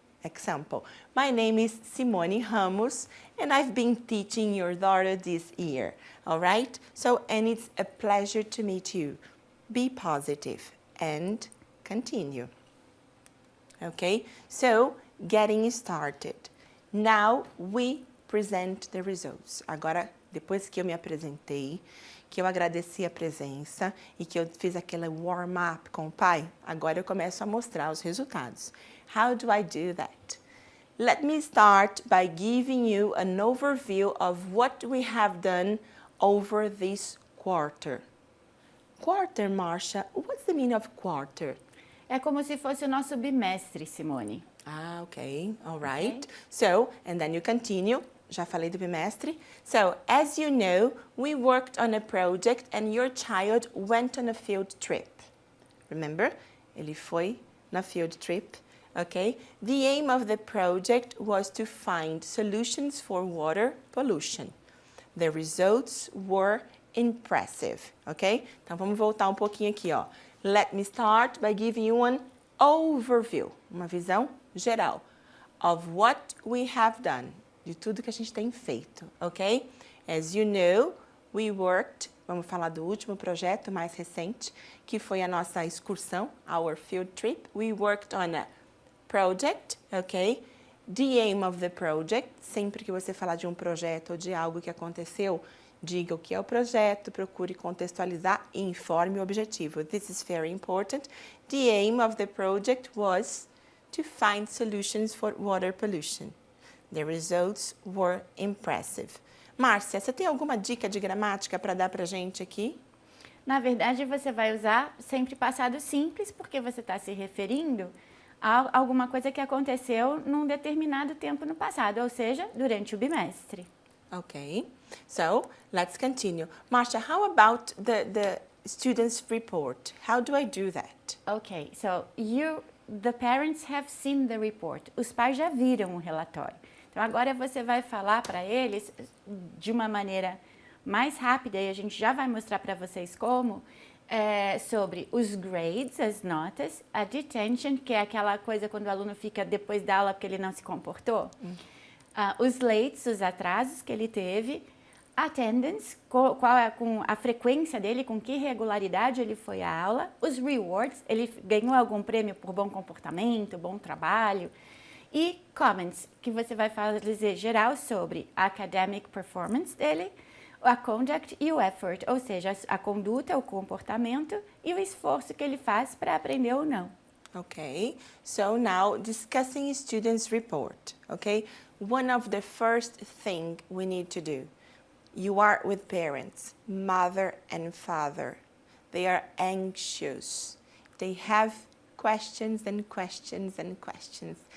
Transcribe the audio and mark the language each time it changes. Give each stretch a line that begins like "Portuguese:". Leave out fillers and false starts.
English: Example, my name is Simone Ramos, and I've been teaching your daughter this year, all right? So, and it's a pleasure to meet you. Be positive and continue. Okay, so getting started. Now we present the results.
Portuguese: Agora, depois que eu me apresentei, que eu agradeci a presença e que eu fiz aquele warm-up com o pai, agora eu começo a mostrar os resultados.
English: How do I do that? Let me start by giving you an overview of what we have done over this quarter. Quarter, Marcia, what's the meaning of quarter?
Portuguese: É como se fosse o nosso bimestre, Simone.
English: Ah, okay, all right. Okay. So, and then you continue.
Portuguese: Já falei do bimestre.
English: So, as you know, we worked on a project and your child went on a field trip. Remember?
Portuguese: Ele foi na field trip, okay?
English: The aim of the project was to find solutions for water pollution. The results were impressive, ok?
Portuguese: Então vamos voltar um pouquinho aqui, ó.
English: Let me start by giving you an overview,
Portuguese: uma visão geral
English: of what we have done,
Portuguese: de tudo que a gente tem feito,
English: ok? As you know, we worked,
Portuguese: vamos falar do último projeto mais recente, que foi a nossa excursão,
English: our field trip. We worked on a project, ok? The aim of the project,
Portuguese: sempre que você falar de um projeto ou de algo que aconteceu, diga o que é o projeto, procure contextualizar e informe o objetivo.
English: This is very important. The aim of the project was to find solutions for water pollution. The results were impressive.
Portuguese: Márcia, você tem alguma dica de gramática para dar para gente aqui? Na verdade, você vai usar sempre passado simples, porque você está se referindo a alguma coisa que aconteceu num determinado tempo no passado, ou seja, durante o bimestre.
English: Okay, so let's continue. Marcia, how about the student's report? How do I do that? Okay, so the parents have seen the report.
Portuguese: Os pais já viram o relatório. Então agora você vai falar para eles de uma maneira mais rápida e a gente já vai mostrar para vocês como sobre os grades, as notas, a detention, que é aquela coisa quando o aluno fica depois da aula porque ele não se comportou, os lates, os atrasos que ele teve, attendance, qual é com a frequência dele, com que regularidade ele foi à aula, os rewards, ele ganhou algum prêmio por bom comportamento, bom trabalho, e comments, que você vai fazer geral sobre a academic performance dele, a conduct e o effort, ou seja, a conduta, o comportamento e o esforço que ele faz para aprender ou não.
English: Okay, so now discussing student's report, okay? One of the first thing we need to do, you are with parents, mother and father. They are anxious. They have questions and questions and questions.